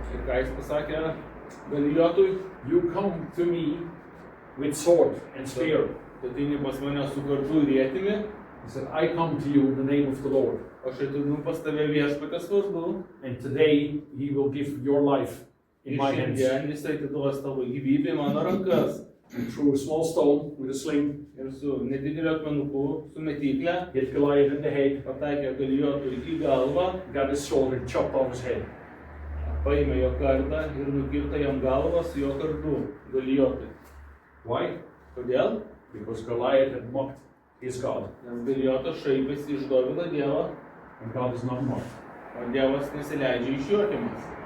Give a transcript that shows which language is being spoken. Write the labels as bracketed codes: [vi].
[lt] Ir ką jis pasakė Galijotui, [en] You come to me with sword and spear. [lt] tu ateini pas mane su kardu ir ietimi, [en] He said, I come to you in the name of the Lord. [lt] aš ateinu pas tave viešpatės vardu. [en] And today he will give your life in [lt] Ir [en] my hands. [lt] šiandien jis atiduos tavo gyvybę į mano rankas. [en] And threw a small stone with a sling, [lt] Ir su nedideliu akmenuku, su metyklė, [en] hit Goliath in the head, [lt] pataikė Galijotui į galvą, [en] got his sword and chopped off his head. [lt] paėmė jo kardą ir nukirto jam galvą su jo kardu Galijotui. [en] Why? [lt] Kodėl? [en] Because Goliath had mocked his God. [lt] Nes Galijotas šaipėsi iš Dovydo Dievo, [en] And God is not mocked. [lt] o Dievas nesileidžia išjuokiamas.